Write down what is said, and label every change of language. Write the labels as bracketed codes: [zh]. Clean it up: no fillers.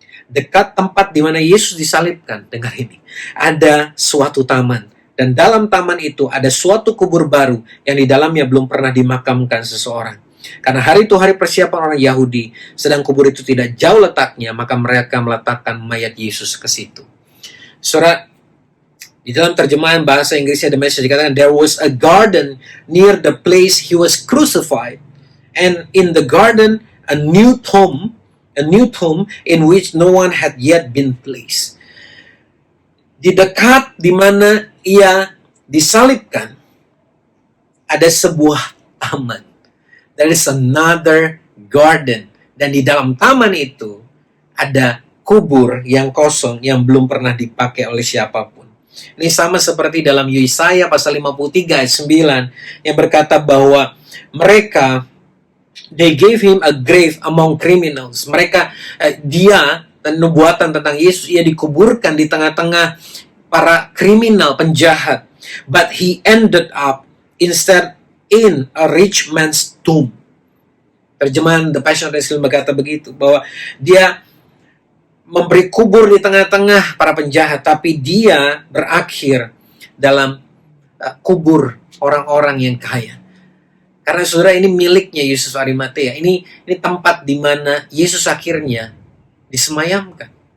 [id] Dekat tempat di mana Yesus disalibkan, dengar ini, ada suatu taman. Dan dalam taman itu ada suatu kubur baru yang di dalamnya belum pernah dimakamkan seseorang. Karena hari itu hari persiapan orang Yahudi, sedang kubur itu tidak jauh letaknya, maka mereka meletakkan mayat Yesus ke situ. Saudara, di dalam terjemahan bahasa Inggrisnya The Message dikatakan, [en] there was a garden near the place he was crucified, and in the garden a new tomb in which no one had yet been placed. [id] Di dekat di mana ia disalibkan ada sebuah taman. [en] There is another garden, [id] dan di dalam taman itu ada kubur yang kosong yang belum pernah dipakai oleh siapapun. Ini sama seperti dalam Yesaya pasal 53 ayat 9 yang berkata bahwa mereka, [en] they gave him a grave among criminals. [id] Dia dan nubuatan tentang Yesus, ia dikuburkan di tengah-tengah para kriminal, penjahat. [en] But he ended up instead in a rich man's tomb. [id] Terjemahan The Passion Translation berkata begitu, bahwa dia memberi kubur di tengah-tengah para penjahat, tapi dia berakhir dalam kubur orang-orang yang kaya. Karena saudara, ini miliknya Yusuf Arimatea. Ini tempat di mana Yesus akhirnya disemayamkan.